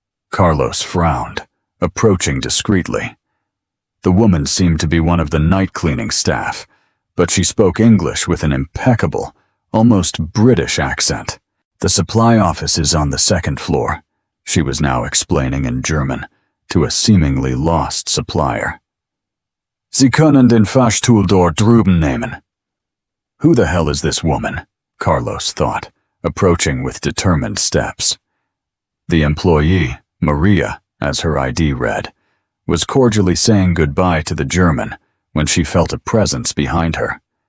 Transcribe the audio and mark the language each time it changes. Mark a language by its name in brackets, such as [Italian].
[English] Carlos frowned, approaching discreetly. The woman seemed to be one of the night cleaning staff, but she spoke English with an impeccable, almost British accent. "The supply office is on the second floor," she was now explaining in German to a seemingly lost supplier. [German] "Sie können den Fahrstuhl dort drüben nehmen." [English] Who the hell is this woman? Carlos thought, approaching with determined steps. The employee, Maria, as her ID read, was cordially saying goodbye to the German when she felt a presence behind her.